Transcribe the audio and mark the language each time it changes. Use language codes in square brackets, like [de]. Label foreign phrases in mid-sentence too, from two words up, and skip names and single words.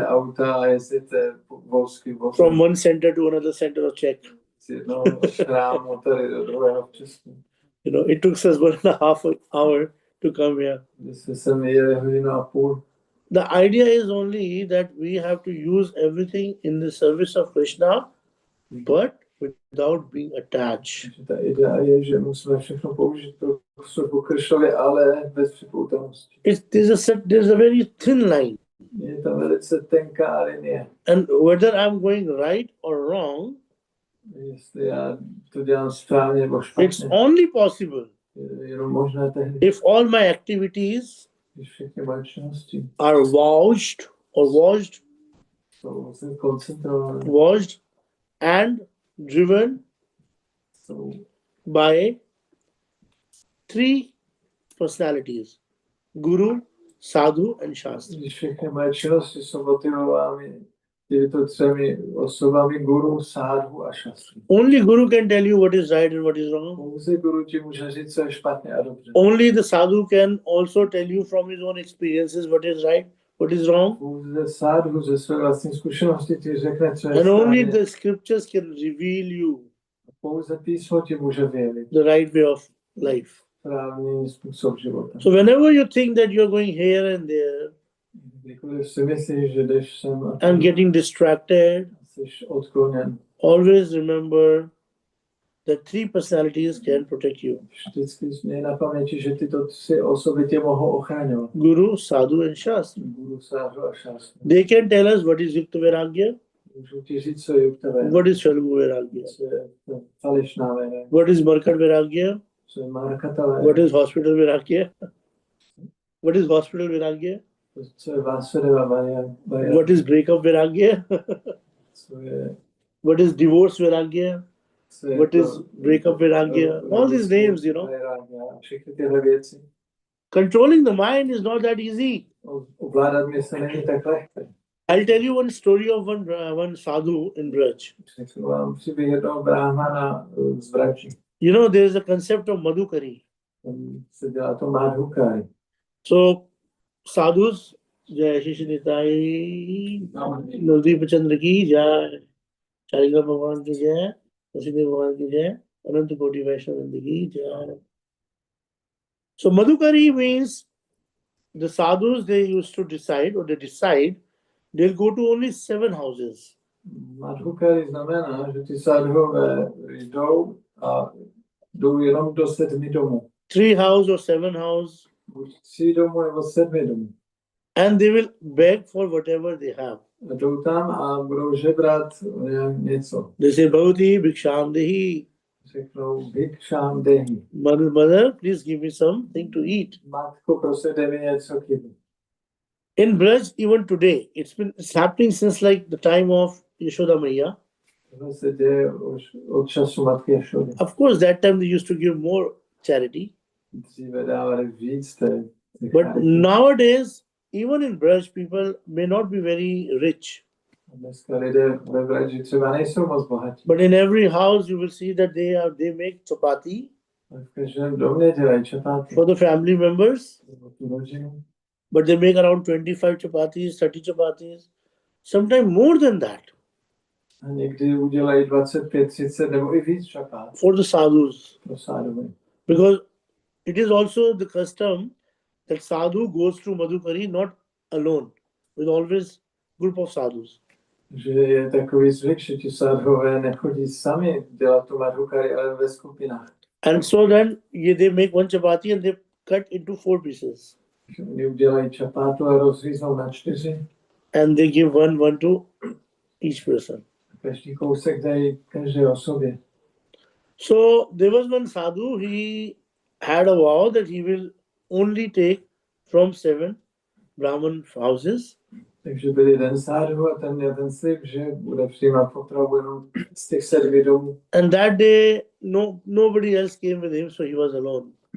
[cs] si auta a jezdíte vozky [en] from one center to another center of Czech. [cs] z jednoho chrámu tady do druhého v Česku. [en] It took us 1.5 hour to come here. [cs] Kde se sem jeli hodinu a půl. [en] The idea is only that we have to use everything in the service of Krishna, but without being attached. [cs] Takže ta idea je, že musíme všechno použít pro službu Kršnovi, ale bez připoutanosti. [en] There's a very thin line. [cs] Je to velice tenká linie. [en] And whether I'm going right or wrong, [cs] Jestli já to dělám správně nebo [en] it's [cs] špatně, [en] only possible [cs] je jenom možné tehdy, [en] if all my activities [cs] když všechny moje činnosti [en] are watched [cs] jsou koncentrované, [en] and driven [cs] jsou [en] by three personalities: Guru, Sadhu, and Shastra. [cs] když všechny moje činnosti jsou motivovány těmito třemi osobami, guru, sádhu a šastry. [en] Only Guru can tell you what is right and what is wrong. [cs] Pouze guru ti může říct, co je špatně a dobře. [en] Only the Sadhu can also tell you from his own experiences what is right, what is wrong. [cs] Pouze sádhu ze své vlastní zkušenosti ti řekne, co je [en] And only [cs] správně. [en] the scriptures can reveal you [cs] Pouze písmo ti může vyjevit [en] the right way of life. [cs] správný způsob života. [en] So whenever you think that you're going here and there [cs] Kdykoliv si myslíš, že jdeš sem a [en] and [cs] tam, [en] getting distracted, [cs] jsi odkloněn, [en] always remember that three personalities can protect you: [cs] Vždycky měj na paměti, že tyto tři osoby tě mohou ochraňovat. [en] Guru, Sadhu, and Shastra. [cs] Guru, Sadhu a Shastra. [en] They can tell us what is Yukta Vairagya, [cs] Můžu ti říct, co je Yukta Vairagya. [en] what is Falgu Vairagya, [cs] Co je falešná Vairagya. [en] what is Markat Vairagya, [cs] Co je Markata Vairagya. [en] what is Hospital Vairagya, what is Hospital Vairagya, [cs] Co je Vásudeva Vairagya. [en] what is Breakup Vairagya, [cs] Co je, [en] what is Divorce Vairagya, [cs] co je [en] what [cs] to- [en] is Breakup Vairagya, all these names, you know. [cs] Vairagya. Všechny tyhle věci. [en] Controlling the mind is not that easy. [cs] Ovládat mysl není tak lehké. [en] I'll tell you one story of one sadhu in Braj. [cs] Řeknu vám příběh jednoho brahmana z Vrači. [en] You know, there is a concept of Madhukari. [cs] Tam se dělá to Madhukari. [en] So, sadhus, [hi] जय श्री निताई, नवदीप चंद्र की जय, चरिगा भगवान की जय, वासुदेव भगवान की जय, अनंत कोटि वैष्णव की जय. [en] So, Madhukari means the sadhus, they used to decide, or they decide, they'll go to only 7 houses. [cs] Madhukari znamená, že ty sadhové jdou jenom do 7 domů. [en] 3 house or 7 house, [cs] Buď 3 domů nebo 7 domů. [en] and they will beg for whatever they have. [cs] A jdou tam a budou žebrat něco. [en] They say, [sa] भवति भिक्षां देहि. [cs] Řeknou [sa] भिक्षां देहि. [en] Mother, please give me something to eat. [cs] Matko, prosím, dej mi něco k jídlu. [en] In Braj, even today, it's happening since like the time of Yashoda Maiya. [cs] Tohle se děje už od času matky Jašody. [en] Of course, that time they used to give more charity. [cs] Dříve dávali víc těch [en] But [cs] charity. [en] nowadays, even in Braj, people may not be very rich. [cs] Dneska lidé ve Vrači třeba nejsou moc bohatí. [en] But in every house, you will see that they make chapati [cs] V každém domě dělají čapáty. [en] for the family members. [cs] Nebo tu rodinu. [en] But they make around 25 chapatis, 30 chapatis, sometimes more than that [cs] A někdy udělají 25, 30 nebo i víc čapát [en] for the sadhus. [cs] pro sádovy. [en] Because it is also the custom that sadhu goes to Madhukari not alone, with always group of sadhus. [cs] Že je takový zvyk, že ti sádové nechodí sami dělat tu madhukari, ale ve skupinách. [en] And so then they make one chapati and they cut into 4 pieces. [cs] Že oni udělají čapátu a rozříznou na 4. [en] And they give one to each person. [cs] Každý kousek dají každé osobě. [en] So there was one sadhu, he had a vow that he will only take from 7 Brahman houses. [cs] Takže byl jeden sádu a ten měl ten slib, že bude přijímat potravu jenom z těch 7 domů. [en] And that day, nobody else came with him, so he was alone.